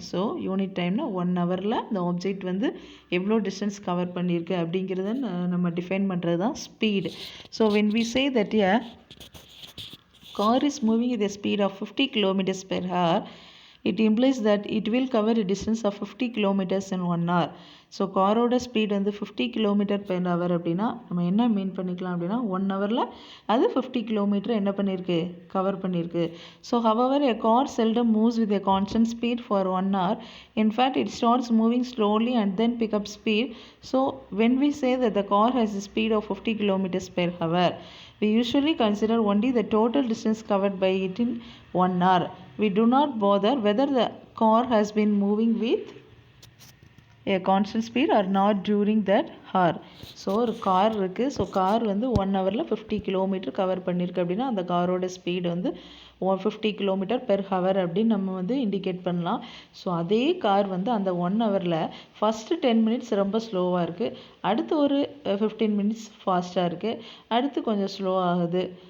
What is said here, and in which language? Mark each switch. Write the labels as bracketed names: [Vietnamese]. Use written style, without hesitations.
[Tamil] So unit time na 1 hourல the object வந்து எவ்வளோ distance cover பண்ணியிருக்கு அப்படிங்கிறத நம்ம டிஃபைன் பண்ணுறது தான் speed. [English] So when we say that a car is moving with a speed of 50 kilometers per hour, it implies that it will cover a distance of 50 kilometers in 1 hour. [Tamil] So காரோட speed வந்து 50 kilometre per hour அப்படின்னா நம்ம என்ன மீன் பண்ணிக்கலாம் அப்படின்னா 1 ஹவரில் அது 50 kilometre என்ன பண்ணியிருக்கு, கவர் பண்ணியிருக்கு. [English] So however a car seldom moves with a constant speed for 1 hour. In fact it starts moving slowly and then pick up speed. So when we say that the car has a speed of 50 kilometers per hour, we usually consider only the total distance covered by it in 1 hour. We do not bother whether the car has been moving with a constant speed or not during that hour. [Tamil] So ஒரு car இருக்குது. So car வந்து 1 ஹவரில் 50 kilometre cover பண்ணியிருக்கு அப்படின்னா அந்த காரோட speed வந்து 50 kilometre per hour அப்படின்னு நம்ம வந்து இண்டிகேட் பண்ணலாம். ஸோ அதே கார் வந்து அந்த 1 ஹவரில் ஃபஸ்ட்டு 10 மினிட்ஸ் ரொம்ப ஸ்லோவாக இருக்குது, அடுத்து ஒரு 15 மினிட்ஸ் ஃபாஸ்ட்டாக இருக்குது, அடுத்து கொஞ்சம் ஸ்லோ ஆகுது.